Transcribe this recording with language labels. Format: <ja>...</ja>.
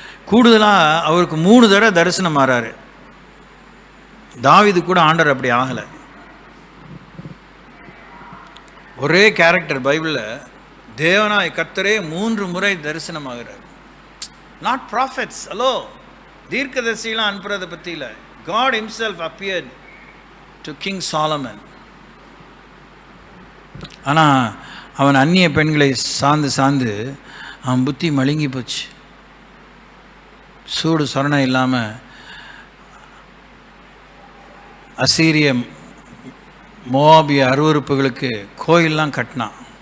<ta>கூடுதலாக அவருக்கு 3 தடவை தரிசனம் மாறாரு. தாவீது கூட ஆண்டவர் அப்படி ஆகலை. ஒரே கேரக்டர் பைபிளில் தேவனாய் கர்த்தரே 3 முறை தரிசனம் ஆகிறார்.</ta> <en>Not prophets.</en> <ta>ஹலோ, தீர்க்கதரிசிலாம் அனுப்புறதை பற்றி இல்லை.</ta> <en>God himself appeared to King Solomon.</en> <ta>ஆனால் அவன் அந்நிய பெண்களை சார்ந்து அவன் புத்தி மழுங்கி போச்சு. சூடு சொரணை இல்லாமல் அசீரிய மோவாபிய அருவருப்புகளுக்கு கோயிலெலாம் கட்டினான்.</ta>